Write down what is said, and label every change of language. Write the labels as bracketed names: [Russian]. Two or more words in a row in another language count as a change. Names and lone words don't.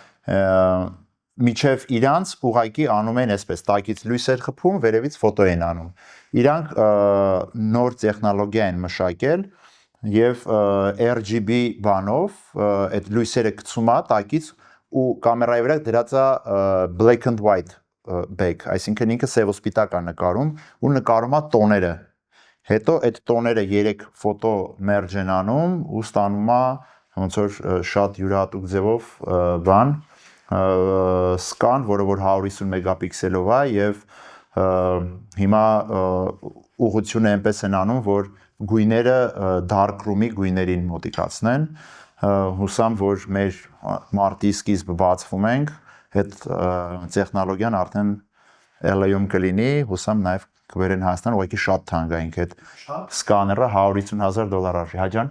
[Armenian] միջև իրանց ուղղակի անում են այսպես, տակից լույս էր խփում, վերևից ֆոտո են անում, իրանք նոր տեխնոլոգիա են մշակել, և RGB բանով այդ լույսերը գցում է տակից ու կամերայի վրա դրած է [English] black and white back, [Armenian] այսինքն ինքը սև ու սպիտակ է նկարում ու նկարում է տոները, հետո այդ տոները 3 ֆոտո merge են անում ու ստանում է ոնց որ շատ յուրահատուկ ձևով բան, սկան, որը որ 150 մեգապիքսելով է և հիմա ուղղությունը այնպես են անում, որ գույները [English] dark room- [Armenian] ի գույներին մոտիկացնեն, հուսամ, որ մեր մարտի սկիզբը բացվում ենք, այդ տեխնոլոգիան արդեն LA-ում կլինի, հուսամ նաև կվերեն Հայաստան, ուղղակի շատ թանկ է ինքը այդ սկաները $150,000 արժի, հա ջան։